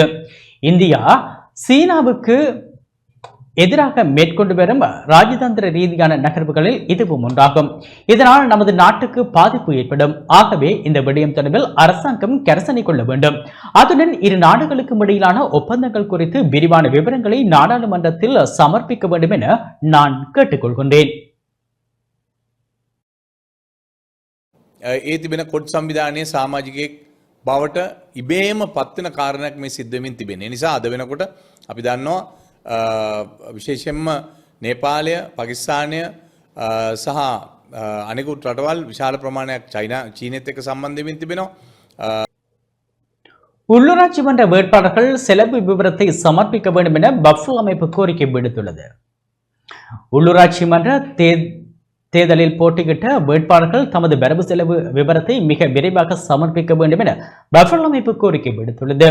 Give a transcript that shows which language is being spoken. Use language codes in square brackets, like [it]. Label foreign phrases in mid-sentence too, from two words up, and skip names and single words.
[ta] இந்தியா சீனாவுக்கு எதிராக மேற்கொண்டு வரும் ராஜதந்திர ரீதியான நகர்வுகளில் இதுவும் ஒன்றாகும். இதனால் நமது நாட்டுக்கு பாதிப்பு ஏற்படும். ஆகவே இந்த விடயம் தொடர்பில் அரசாங்கம் கரிசனை கொள்ள வேண்டும். அதுடன் இரு நாடுகளுக்கும் இடையிலான ஒப்பந்தங்கள் குறித்து விரிவான விவரங்களை நாடாளுமன்றத்தில் சமர்ப்பிக்க வேண்டும் என நான் கேட்டுக்கொள்கின்றேன். [si] ඒ තිබෙන කොට් සංවිධානයේ සමාජිකයෙක් බවට ඉබේම පත්වෙන කාරණයක් මේ සිද්ධ වෙමින් තිබෙන. ඒ නිසා අද වෙනකොට අපි දන්නවා විශේෂයෙන්ම නේපාලය, පාකිස්තානය සහ අනෙකුත් රටවල් විශාල ප්‍රමාණයක් චීනයත් එක්ක සම්බන්ධ වෙමින් තිබෙනවා. [ta] உள்ளூராட்சி மன்ற வேட்பாளர்கள் செலவு விவரத்தை சமர்ப்பிக்க வேண்டும் என பஃபல் அமைப்பு கோரிக்கை விடுத்துள்ளது. உள்ளூராட்சி மன்ற தேர்தலில் போட்டியிட்ட வேட்பாளர்கள் தமது வரவு செலவு விவரத்தை மிக விரைவாக சமர்ப்பிக்க வேண்டும் என பஃபல் அமைப்பு கோரிக்கை விடுத்துள்ளது.